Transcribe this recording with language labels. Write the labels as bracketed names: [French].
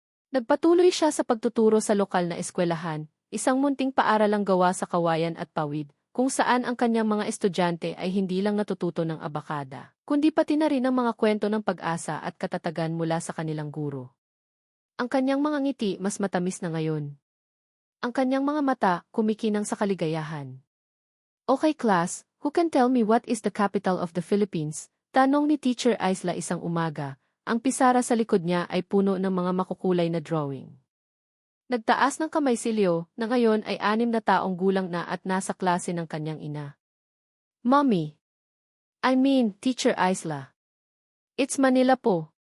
[Filipino] Nagpatuloy siya sa pagtuturo sa lokal na eskwelahan, isang munting paaralang gawa sa kawayan at pawid, kung saan ang kanyang mga estudyante ay hindi lang natututo ng abakada, kundi pati na rin ang mga kwento ng pag-asa at katatagan mula sa kanilang guro. Ang kanyang mga ngiti mas matamis na ngayon. Ang kanyang mga mata kumikinang sa kaligayahan. [English] Okay class, who can tell me what is the capital of the Philippines? [Filipino] Tanong ni Teacher Isla isang umaga, ang pisara sa likod niya ay puno ng mga makukulay na drawing. Nagtaas ng kamay si Leo, na ngayon ay 6 na taong gulang na at nasa klase ng kanyang ina. Mommy. [English] I mean, Teacher Isla. It's Manila po.